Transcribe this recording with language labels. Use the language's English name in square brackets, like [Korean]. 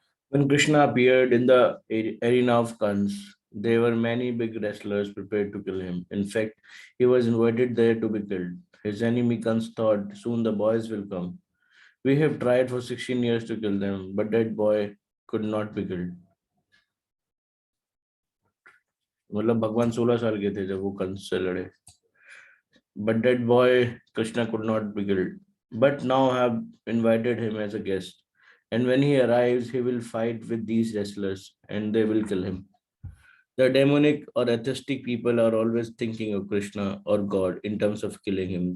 [English] When Krishna appeared in the arena of Kans, There were many big wrestlers prepared to kill him. In fact, he was invited there to be killed. His enemy Kans thought, soon the boys will come. We have tried for 16 years to kill them, but that boy could not be killed. [Hindi] मतलब भगवान 16 साल के थे जब वो कंस से लड़े. [English] But that boy Krishna could not be killed. But now I have invited him as a guest. And when he arrives, he will fight with these wrestlers and they will kill him. The demonic or atheistic people are always thinking of Krishna or God in terms of killing him.